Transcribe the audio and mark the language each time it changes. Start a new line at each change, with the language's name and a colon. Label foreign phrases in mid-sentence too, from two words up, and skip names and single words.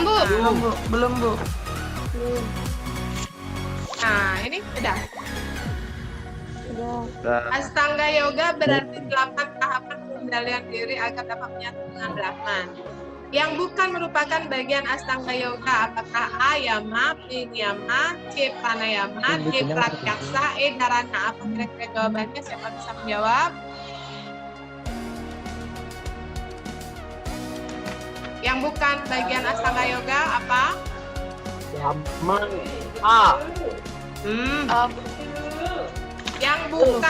Indonesian: Belum, Bu. Nah, ini udah. Astanga Yoga berarti 8 tahapan pengendalian diri agar dapat menyatu dengan Brahman. Yang bukan merupakan bagian Astanga Yoga, apakah A, Yama, B, Niyama, C, Pranayama, D, Pratyaksa, E, Dharana? Apa kira-kira jawabannya? Siapa bisa menjawab? Yang bukan bagian Astanga Yoga apa? Yama. A. Yang bukan.